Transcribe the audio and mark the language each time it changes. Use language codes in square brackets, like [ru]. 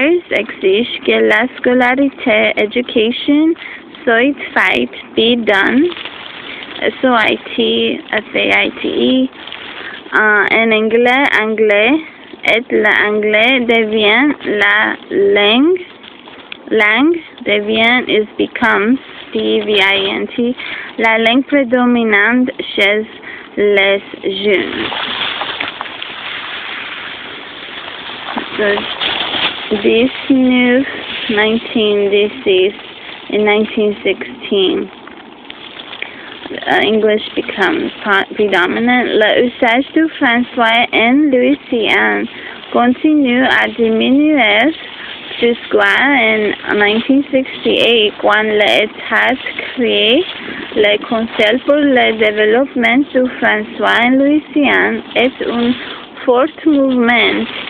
[fr] Exige que la scolarité, education, soit faite, [en] be done, [fr] S-O-I-T, F-A-I-T-E, en anglais, et l'anglais devient la langue devient, becomes, P-E-V-I-N-T, la langue prédominante chez les jeunes. [en] So, this new 1916, in 1916, English becomes predominant. [fr] L'usage du français en Louisiane continue à diminuer jusqu'à 1968, quand l'État crée le Conseil pour le développement du français en Louisiane et un fort mouvement,